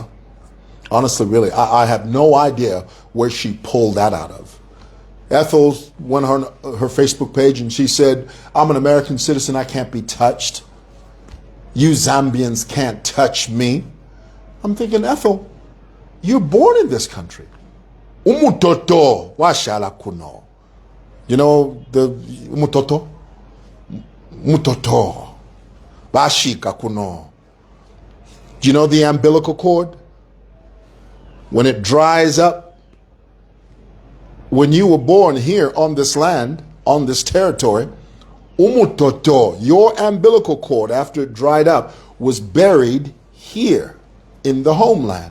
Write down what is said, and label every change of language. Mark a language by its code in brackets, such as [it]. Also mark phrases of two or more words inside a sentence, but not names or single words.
[en] Honestly, really, I have no idea where she pulled that out of. Ethel went on her Facebook page and she said, I'm an American citizen, I can't be touched. You Zambians can't touch me. I'm thinking, Ethel, You're born in this country. [bem] Umutoto washala kuno. [en] You know the umutoto? Mutoto. [bem] Bashika kuno. [en] Do you know the umbilical cord? When it dries up, when you were born here on this land, on this territory, umutoto, your umbilical cord, after it dried up, was buried here in the homeland.